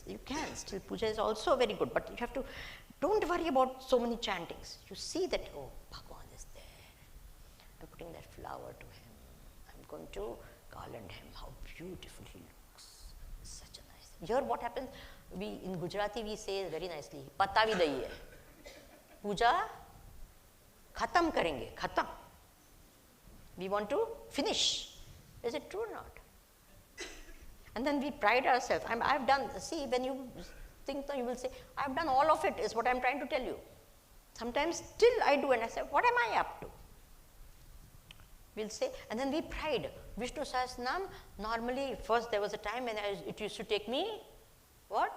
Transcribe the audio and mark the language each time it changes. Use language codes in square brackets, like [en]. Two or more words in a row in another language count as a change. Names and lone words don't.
[en] You can still, puja is also very good, but you have to, don't worry about so many chantings. You see that, oh, Bhagwan is there. I'm putting that flower to him. I'm going to garland him. How beautiful he looks. Such a nice. Here what happens, in Gujarati we say very nicely, [gu] પતાવી દીધી છે. [hi] पूजा ख़त्म करेंगे, ख़त्म. [en] We want to finish. Is it true or not? And then we pride ourselves. I've done, see, when you think, you will say, I've done all of it, is what I'm trying to tell you. Sometimes still I do, and I say, what am I up to? We'll say, and then we pride. Vishnu Sahasranam, normally, first there was a time when it used to take me, what?